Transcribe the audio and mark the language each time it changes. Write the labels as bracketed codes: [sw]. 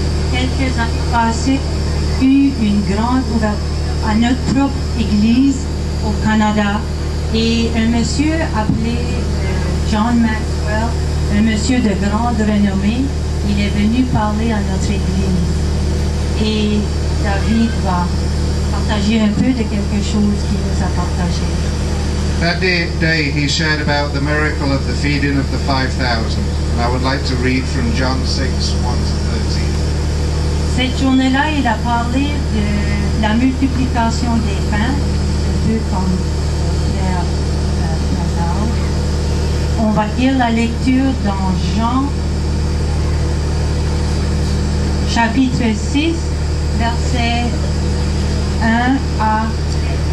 [fr] Quelques années passées, eu une grande ouverture à notre propre église au Canada et un monsieur appelé John Maxwell, un monsieur de grande renommée, il est venu parler à notre église. Et David va partager un peu de quelque chose qu'il nous a partagé. [en] That day he shared about the miracle of the feeding of the 5,000. And I would like to read from John 6, 1-13. [fr] Cette journée-là, il a parlé de la multiplication des pains, un peu comme Pierre Lazare. On va lire la lecture dans Jean, chapitre 6, versets 1 à 13.